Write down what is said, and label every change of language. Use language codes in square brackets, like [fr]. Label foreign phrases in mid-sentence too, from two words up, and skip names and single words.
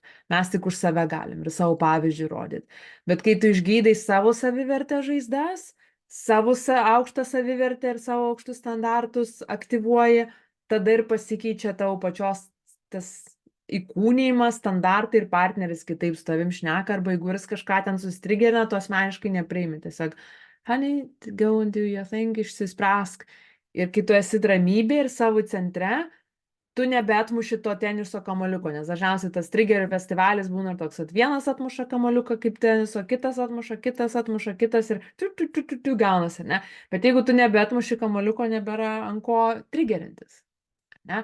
[lt] Mes tik už save galim ir savo pavyzdžių rodyti. Bet kai tu išgydai savo savivertę žaizdas, savo aukštą savivertę ir savo aukštus standartus aktyvuoji, tada ir pasikeičia tavo pačios tas įkūnijimas, standartai ir partneris kitaip su tavim šneka, arba jeigu jis kažką ten sustrigerina, tu asmeniškai nepriimi. Tiesiog, [en] honey, go and do your thing, [lt] išsispręsk. Ir kai tu esi ramybė ir savo centre, tu nebetmuši to teniso kamaliuko, nes dažniausiai tas trigerių festivalis būna toks, kad vienas atmuša kamaliuką kaip teniso, kitas atmuša, kitas ir tu gaunasi, ne? Bet jeigu tu nebetmuši kamaliuko, nebėra ant ko trigerintis, ne?